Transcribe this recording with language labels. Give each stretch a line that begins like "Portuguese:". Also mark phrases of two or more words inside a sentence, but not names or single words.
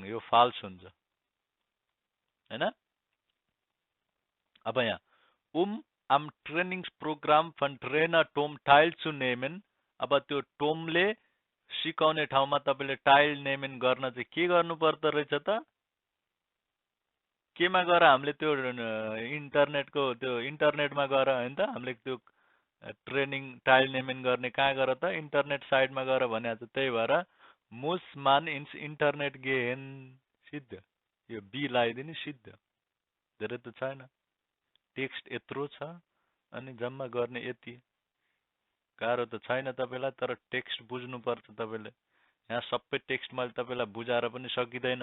Nepali: यो फाल्स हुन्छ हैन? अब यहाँ
German: am Trainingsprogramm von Trainer Tom teilzunehmen,
Nepali: अब त्यो टोमले सिकाउने ठाउँमा तपाईले टाइल नेमेन गर्न चाहिँ के गर्नु पर्दो रहेछ त? केमा गएर हामीले त्यो इन्टरनेटको त्यो इन्टरनेटमा गएर हैन त हामीले त्यो ट्रेनिङ टाइल नेमेन गर्ने कहाँ गएर त? इन्टरनेट साइटमा गएर भनेको छ। त्यही भएर
German: muss man ins Internet gehen,
Nepali: सिद्ध। यो बी लगाइदिने सिद्ध। धेरै त छैन, टेक्स्ट यत्रो छ अनि जम्मा गर्ने यति। गाह्रो त छैन तपाईलाई, तर टेक्स्ट बुझ्नु पर्छ तपाईले। यहाँ सबै टेक्स्ट मैले तपाईलाई बुझाएर पनि सकिदैन।